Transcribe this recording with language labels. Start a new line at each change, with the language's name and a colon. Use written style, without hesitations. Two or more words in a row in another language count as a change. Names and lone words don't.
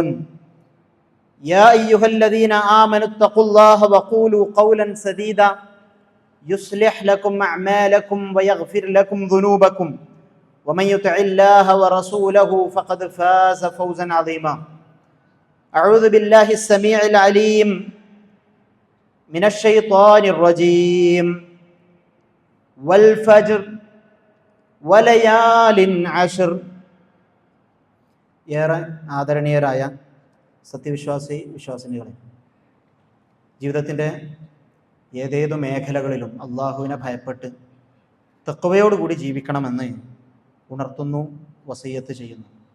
Arabic: يا أيها الذين آمنوا اتقوا الله وقولوا قولا سديدا يصلح لكم أعمالكم ويغفر لكم ذنوبكم ومن يطع الله ورسوله فقد فاز فوزا عظيما. أعوذ بالله السميع العليم من الشيطان الرجيم والفجر وليال عشر.
Malayalam: ഏറെ ആദരണീയരായ വിശ്വാസിനികളെ, ജീവിതത്തിൻ്റെ ഏതേതു മേഖലകളിലും അള്ളാഹുവിനെ ഭയപ്പെട്ട് തഖ്വയോടുകൂടി ജീവിക്കണമെന്ന് ഉണർത്തുന്നു, വസിയ്യത്ത് ചെയ്യുന്നു.